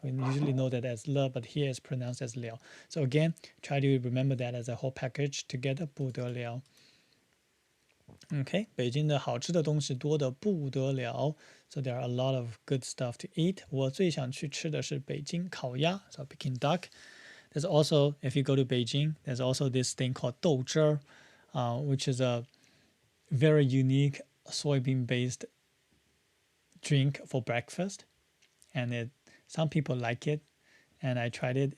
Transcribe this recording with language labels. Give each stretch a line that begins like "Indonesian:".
English: We usually know that as le, but here it's pronounced as liao. So again, try to remember that as a whole package together.
Chinese: 不得了. Okay, 北京的好吃的东西多得不得了.
English: So there are a lot of good stuff to eat.
Chinese: 我最想去吃的是北京烤鸭.
English: So Peking duck. There's also, if you go to Beijing, there's also this thing called 豆汁儿, which is a very unique soybean-based drink for breakfast. And some people like it. And I tried it.